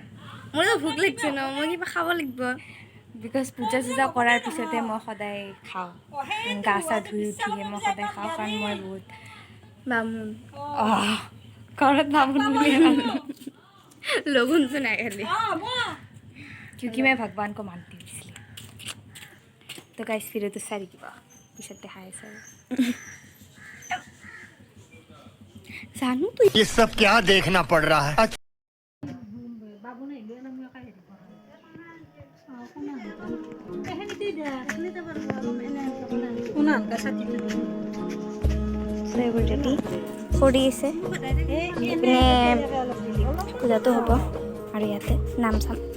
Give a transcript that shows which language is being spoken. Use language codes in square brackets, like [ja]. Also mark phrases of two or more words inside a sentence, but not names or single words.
[as] মোৰতো ভোক লাগিছে ন মই কিবা খাব লাগিব বিকজ পূজা চূজা কৰাৰ পিছতে মই সদায় খাওঁ গা চা ধুই উঠিয়ে মই সদায় খাওঁ কাৰণ মই বহুত বামুণ ঘৰত বামুণ বুলি লগুন তো নাই খালি [hi] क्योंकि मैं भगवान को मानती हूँ इसलिए तो गाइस फिर तो सारी की बात पिछते हाय सर जानू तो ये सब क्या देखना पड़ रहा है [as] ৰেডি কৰি আছে ইপিনে পূজাটো হ'ব আৰু ইয়াতে নাম চাম